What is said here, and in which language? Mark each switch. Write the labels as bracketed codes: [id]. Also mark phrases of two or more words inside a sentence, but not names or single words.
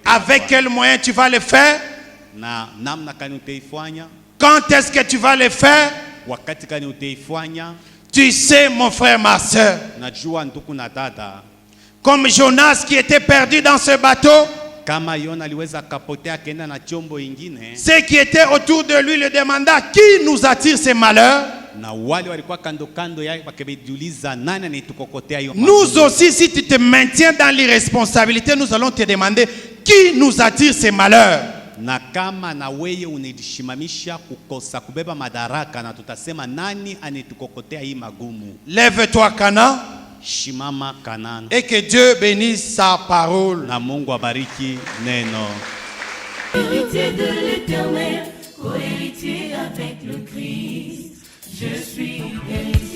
[fr] Avec quel moyen tu vas le faire? [sw] Na namna kani utaifanya? [fr] Quand est-ce que tu vas le faire? [sw] Wakati kani utaifanya? [fr] Tu sais, mon frère, ma soeur, [sw] najua ndugu na dada, [fr] comme Jonas qui était perdu dans ce bateau, [sw] kama Yona aliweza kapotea kenda na chombo ingine, [fr] ceux qui étaient autour de lui le demandaient, qui nous attire ces malheurs? [sw] na wale walikuwa kando kando yake wakijiuliza nani anitukokotea hiyo. [fr] Nous aussi, si tu te maintiens dans l'irresponsabilité, nous allons te demander, qui nous attire ces malheurs? [sw] Na kama na wewe unajishimamisha kukosa kubeba madaraka, na tutasema nani anitukokotea hii magumu. [fr] Lève-toi, Cana. [sw] Shimama Kanana. [fr] Et que Dieu bénisse sa parole. [sw] Na Mungu abariki neno. [fr] Héritier de l'Éternel, co-héritier avec le Christ, je suis héritier.